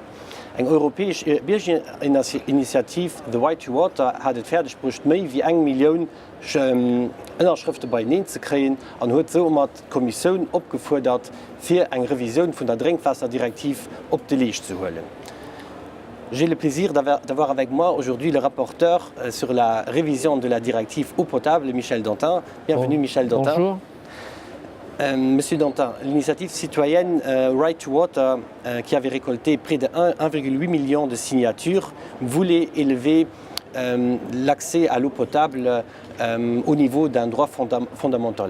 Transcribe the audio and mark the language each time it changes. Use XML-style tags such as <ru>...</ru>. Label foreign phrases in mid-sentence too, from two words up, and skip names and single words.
<de>Eine europäische Bürgerinitiative,</de> <en>The Right to Water,</en> <de>hat es fertiggebracht, mehr wie 1 Million Unterschriften bei ihnen zu kriegen und hat so die Kommission aufgefordert, für eine Revision von der Trinkwasserdirektive auf die Liste zu holen.</de> <fr>J'ai le plaisir d'avoir avec moi aujourd'hui le rapporteur sur la révision de la directive eau potable, Michel Dantin. Bienvenue Michel Dantin. Bonjour. Monsieur Dantin, l'initiative citoyenne Right to Water, qui avait récolté près de 1,8 million de signatures, voulait élever l'accès à l'eau potable au niveau d'un droit fondamental.</fr>